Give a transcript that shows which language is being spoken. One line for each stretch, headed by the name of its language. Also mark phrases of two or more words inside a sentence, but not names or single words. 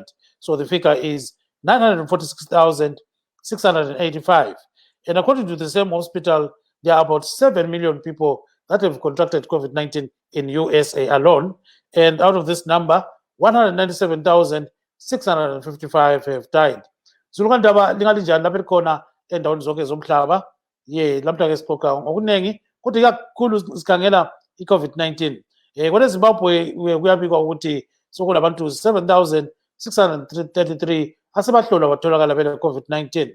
English: So the figure is 946,685. And according to the same hospital, there are about 7 million people that have contracted COVID-19 in USA alone. And out of this number, 197,655 have died.
North Ndebele: Zulukandaba lingalinjani lapha elikhona endaweni zonke zomhlaba. Ye lamhla ke sikhokha ngokuningi kuthi kakhulu sikhangela i-COVID-19. Kwele Zimbabwe kuyabikwa ukuthi sokulabantu 7,633 asebahlolwa batholakala bele-COVID-19.